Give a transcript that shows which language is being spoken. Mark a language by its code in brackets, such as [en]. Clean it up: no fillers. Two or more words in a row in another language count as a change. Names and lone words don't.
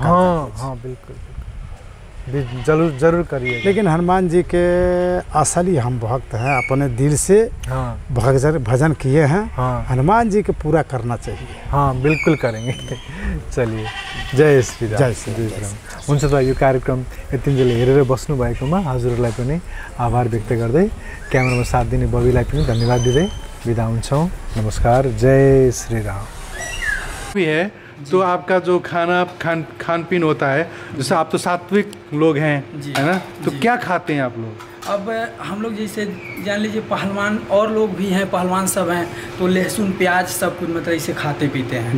[hi] हाँ, बिल्कुल जरूर करिए। लेकिन हनुमान जी के असली हम भक्त हैं, अपने दिल से भजन किए हैं। हाँ, हनुमान जी के पूरा करना चाहिए। हाँ, बिल्कुल करेंगे। चलिए, जय श्री राम। जय श्री राम। [ne] हुन्छ त यो कार्यक्रम यतिन्जेल हेरेर बस्नु भएकोमा हजुरहरूलाई पनि आभार व्यक्त गर्दै, क्यामेरामा साथ दिने बबीलाई पनि धन्यवाद दिँदै बिदा हुन्छौँ। नमस्कार, जय श्री राम। [hi] भी है तो आपका जो खान पीन होता है, जैसे आप तो सात्विक लोग हैं, है ना, तो क्या खाते हैं आप लोग? अब हम लोग जैसे जान लीजिए पहलवान और लोग भी हैं, पहलवान सब हैं, तो लहसुन प्याज सब कुछ मतलब इसे खाते पीते हैं